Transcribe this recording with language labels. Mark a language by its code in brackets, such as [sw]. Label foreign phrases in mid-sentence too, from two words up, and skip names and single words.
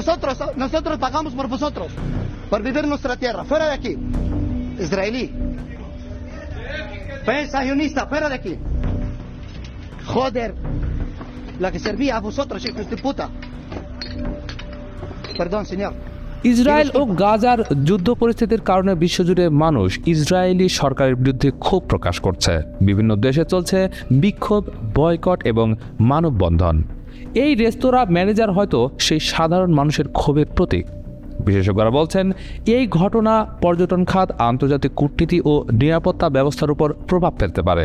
[es] Nosotros pagamos por vosotros. Por vivir en nuestra tierra. ¡Fuera de aquí! Israelí. Sionista. ¡Fuera de aquí! ¡Joder! La que servía a vosotros, hijos de puta. Perdón, señor. [bn] ইসরায়েল ও গাজার যুদ্ধ পরিস্থিতির কারণে বিশ্বজুড়ে মানুষ ইসরায়েলি সরকারের বিরুদ্ধে ক্ষোভ প্রকাশ করছে। বিভিন্ন দেশে চলছে বিক্ষোভ, বয়কট এবং মানববন্ধন। এই রেস্তোরাঁ ম্যানেজার হয়তো সেই সাধারণ মানুষের ক্ষোভের প্রতীক। বিশেষজ্ঞরা বলছেন, এই ঘটনা পর্যটন খাত, আন্তর্জাতিক কূটনীতি ও নিরাপত্তা ব্যবস্থার উপর প্রভাব ফেলতে পারে।